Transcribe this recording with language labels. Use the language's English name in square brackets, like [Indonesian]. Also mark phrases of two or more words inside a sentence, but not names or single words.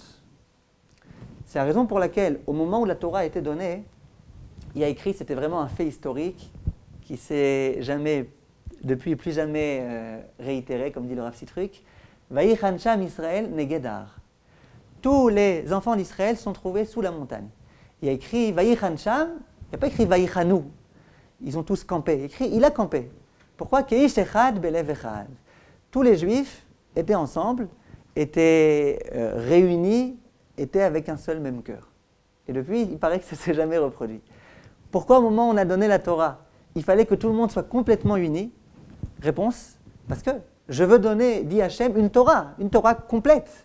[French] C'est la raison pour laquelle, au moment où la Torah a été donnée, il y a écrit, c'était vraiment un fait historique qui s'est jamais, depuis plus jamais réitéré, comme dit le Rav Sitruk, [Hebrew] ויחן שם ישראל נגדר. [French] Tous les enfants d'Israël sont trouvés sous la montagne. Il y a écrit [Hebrew] ויחן שם, [French] il n'y a pas écrit Vayichanu. Ils ont tous campé. Il y a écrit, il a campé. Pourquoi? [Hebrew] כאיש אחד בלב אחד. [French] Tous les Juifs étaient ensemble, étaient réunis, étaient avec un seul même cœur. Et depuis, il paraît que ça ne s'est jamais reproduit. Pourquoi au moment où on a donné la Torah, il fallait que tout le monde soit complètement uni? Réponse, parce que je veux donner, dit Hachem, une Torah complète.